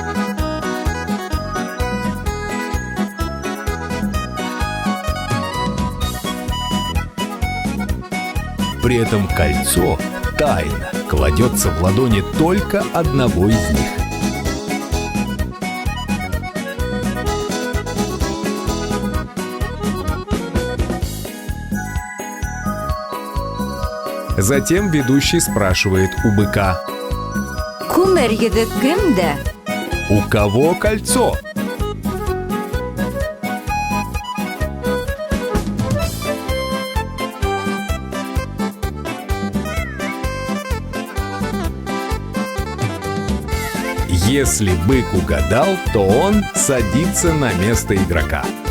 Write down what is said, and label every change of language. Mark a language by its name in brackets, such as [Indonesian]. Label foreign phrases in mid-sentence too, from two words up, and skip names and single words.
[Russian] При этом кольцо тайно кладется в ладони только одного из них. Затем ведущий спрашивает у быка: [Bashkir] Күмер йөҙөк кемдә? [Russian] «У кого кольцо?» Если бык угадал, то он садится на место игрока.